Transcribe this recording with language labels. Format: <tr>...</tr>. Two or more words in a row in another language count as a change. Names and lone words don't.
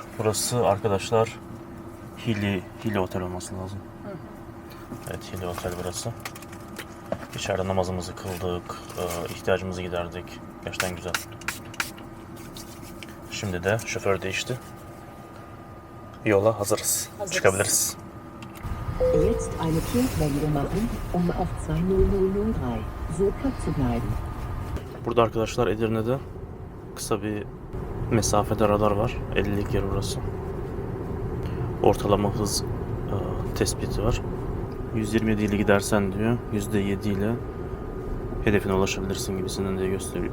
<tr>Burası arkadaşlar Hili Otel olması lazım. Evet, Hili Otel burası. İçeride namazımızı kıldık, ihtiyacımızı giderdik. Gerçekten güzel. Şimdi de şoför değişti. Yola hazırız. Çıkabiliriz.</tr> <de>Jetzt eine Kehrtwende machen, auf 20003 so zu bleiben.</de> <tr>Burada arkadaşlar Edirne'de kısa bir mesafede radar var. 50'lik yer burası. Ortalama hız tespiti var. 127 ile gidersen diyor, %7 ile hedefine ulaşabilirsin gibisinden diye gösteriyor.</tr>